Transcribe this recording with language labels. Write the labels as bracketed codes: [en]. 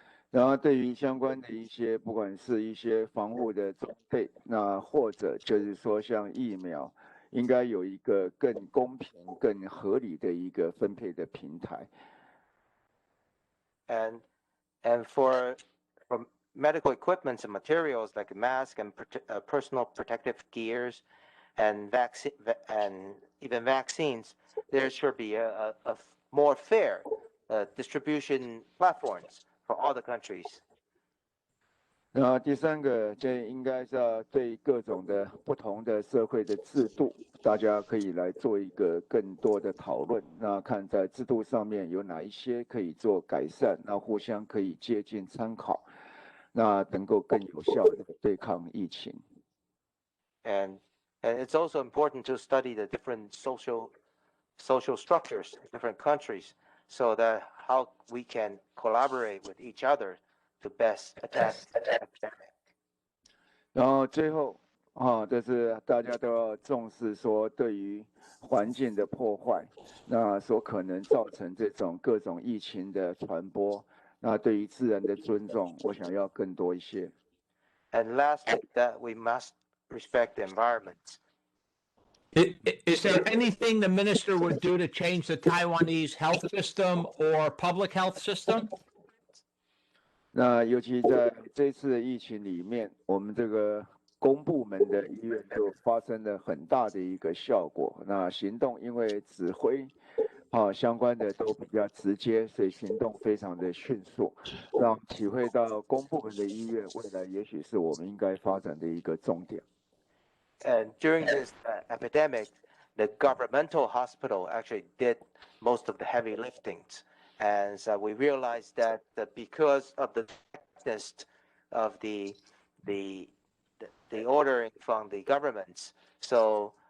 [zh] 然后对于相关的一些，不管是一些防护的装备，那或者就是说像疫苗，应该有一个更公平、更合理的一个分配的平台。 [en] And for medical equipment and materials like masks and personal protective gears and even vaccines, there should be a more fair distribution platforms for all the countries. [zh] 那第三个，这应该是要对各种的不同的社会的制度，大家可以来做一个更多的讨论。那看在制度上面有哪一些可以做改善，那互相可以接近参考，那能够更有效的对抗疫情。 [en] And it's also important to study the different social structures in different countries, so that how we can collaborate with each other to best attack the epidemic. [zh] 然后最后就是大家都要重视说对于环境的破坏，那所可能造成这种各种疫情的传播，那对于自然的尊重，我想要更多一些。 [en] And lastly, that we must respect the environment. Is there anything the minister would do to change the Taiwanese health system or public health system? [zh] 那尤其在这次的疫情里面，我们这个公部门的医院就发生了很大的一个效果。那行动因为指挥相关的都比较直接，所以行动非常的迅速，让体会到公部门的医院未来也许是我们应该发展的一个重点。 [en] And during this epidemic, the governmental hospital actually did most of the heavy liftings. And so we realized that because of the effectiveness of the ordering from the governments, so